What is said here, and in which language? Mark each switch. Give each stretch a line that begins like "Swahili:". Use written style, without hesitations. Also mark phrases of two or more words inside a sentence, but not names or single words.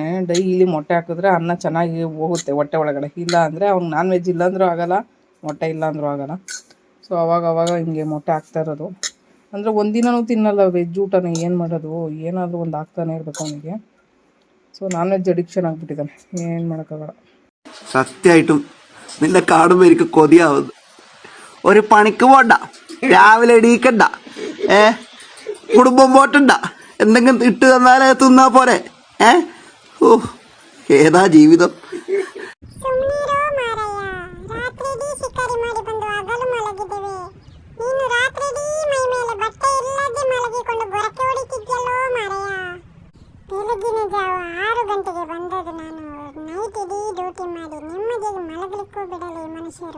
Kannada: ಡೈಲಿ ಮೊಟ್ಟೆ ಹಾಕಿದ್ರೆ ಅನ್ನ ಚೆನ್ನಾಗಿ ಹೋಗುತ್ತೆ ಹೊಟ್ಟೆ ಒಳಗಡೆ. ಇಲ್ಲ ಅಂದರೆ ಅವ್ನು
English: non veg
Kannada: ಇಲ್ಲಾಂದ್ರೂ ಆಗಲ್ಲ, ಮೊಟ್ಟೆ ಇಲ್ಲಾಂದ್ರೂ ಆಗಲ್ಲ. ಸೊ ಅವಾಗ ಹಿಂಗೆ ಮೊಟ್ಟೆ ಹಾಕ್ತಾ ಇರೋದು. ಅಂದರೆ ಒಂದಿನನೂ ತಿನ್ನಲ್ಲ ವೆಜ್ ಊಟನ, ಏನು ಮಾಡೋದು, ಏನಾದರೂ ಒಂದು ಹಾಕ್ತಾನೆ ಇರಬೇಕು ಅವನಿಗೆ. ಸೊ
English: non veg addiction
Kannada: ಆಗಿಬಿಟ್ಟಿದ್ದಾನೆ, ಏನು ಮಾಡೋಕ್ಕಾಗಲ್ಲ.
Malayalam: സത്യമായിട്ടും നിന്നെ കാണുമ്പോൾ എനിക്ക് കൊതിയാവുന്നു. ഒരു പണിക്ക് പോണ്ട, രാവിലെ എണീക്കണ്ട, കുടുംബം പോറ്റണ്ട, എന്തെങ്കിലും ഇട്ട് തന്നാലേ തിന്നാ പോരെ. ഓ ഏതാ ജീവിതം.
Kannada: ಬೆಳಗಿನ ಜಾವ 6 ಗಂಟೆಗೆ ಬಂದದ್ದು ನಾನು. ನೈಟ್ ಇಡೀ ಡ್ಯೂಟಿ ಮಾಡಿ ನೆಮ್ಮದಿಯಾಗಿ ಮಲಗಲಿಕ್ಕೂ ಬಿಡಲ್ಲ ಈ ಮನುಷ್ಯರು.